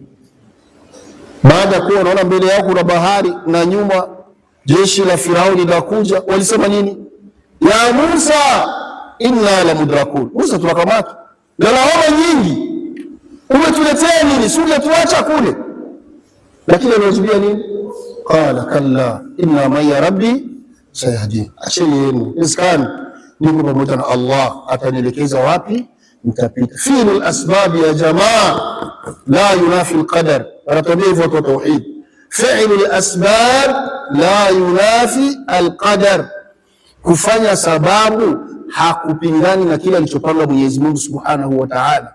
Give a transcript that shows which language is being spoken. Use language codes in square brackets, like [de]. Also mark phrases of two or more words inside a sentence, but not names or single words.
[sw] Baada ya kuwa wanaona mbele yao kuna bahari na nyuma jeshi la Firauni linakuja, walisema nini? [ar] يا موسى إنا لمدركون, [sw] Musa tunakamata na lawama nyingi, umetuletea nini? Si ungetuacha kule. Lakini aliwajibu nini? [ar] قال كلا إن معي ربي سيهدين, [sw] acheni yenu, iskani niko pamoja na Allah, atanielekeza wapi mtapita. [ar] فعل الأسباب يا جماعة لا ينافي القدر, [sw] anatuambia hivyo watu wa tauhid. [ar] فعل الأسباب لا ينافي القدر, [sw] kufanya sababu hakupingani na kile alichopanga Mwenyezi Mungu [ar] سبحانه وتعالى.